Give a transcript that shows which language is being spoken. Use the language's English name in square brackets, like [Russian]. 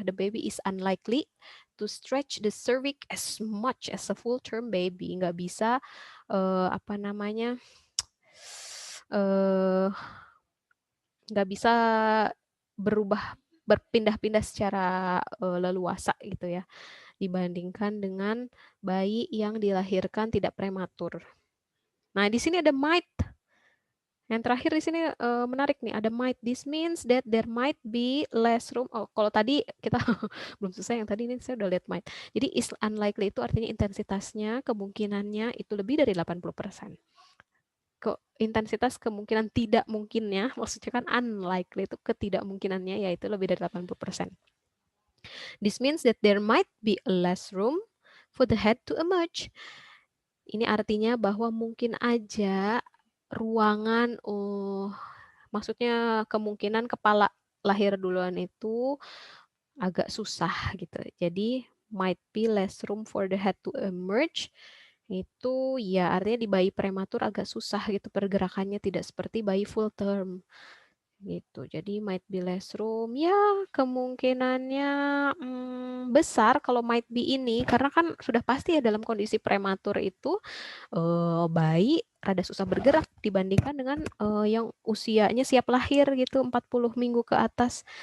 [English] The baby is unlikely to stretch the cervix as much as a full-term baby. [Indonesian] Nggak bisa, apa namanya, eh nggak bisa berubah berpindah-pindah secara leluasa gitu ya dibandingkan dengan bayi yang dilahirkan tidak prematur. Nah, di sini ada might. Yang terakhir di sini menarik nih, ada might. [English] This means that there might be less room. [Indonesian] Oh, kalau tadi kita belum selesai, yang tadi ini saya udah lihat might. Jadi is unlikely itu artinya intensitasnya, kemungkinannya itu lebih dari 80%. Intensitas kemungkinan tidak mungkinnya, maksudnya kan unlikely itu ketidakmungkinannya yaitu lebih dari 80%. [English] This means that there might be less room for the head to emerge. [Indonesian] Ini artinya bahwa mungkin aja ruangan, maksudnya kemungkinan kepala lahir duluan itu agak susah gitu. Jadi [English] might be less room for the head to emerge. [Indonesian] Itu ya artinya di bayi prematur agak susah gitu pergerakannya, tidak seperti bayi full term gitu. Jadi [English] might be less room [Indonesian] ya kemungkinannya besar kalau might be ini, karena kan sudah pasti ya dalam kondisi prematur itu bayi rada susah bergerak dibandingkan dengan yang usianya siap lahir gitu 40 minggu ke atas.